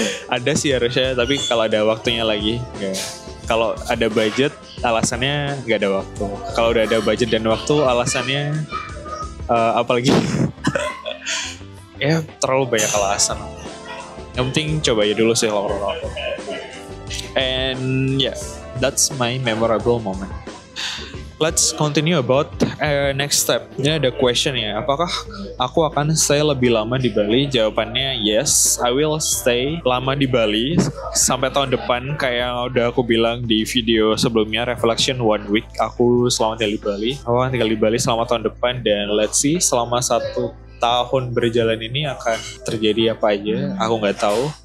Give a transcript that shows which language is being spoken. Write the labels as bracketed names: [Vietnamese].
[Indonesian] Ada sih harusnya, tapi kalau ada waktunya lagi enggak. Kalau ada budget alasannya nggak ada waktu. Kalau udah ada budget dan waktu alasannya apalagi ya terlalu banyak alasan. Yang penting coba aja dulu sih kalau aku. [English] And yeah, that's my memorable moment. Let's continue about next step. [Indonesian] Ini ada question ya. Apakah aku akan stay lebih lama di Bali? Jawabannya [English] yes, I will stay [Indonesian] lama di Bali sampai tahun depan. Kayak udah aku bilang di video sebelumnya, Reflection 1 week. Aku selama tinggal di Bali. Aku akan tinggal di Bali selama tahun depan dan [English] let's see [Indonesian] selama 1 tahun berjalan ini akan terjadi apa aja. Aku nggak tahu.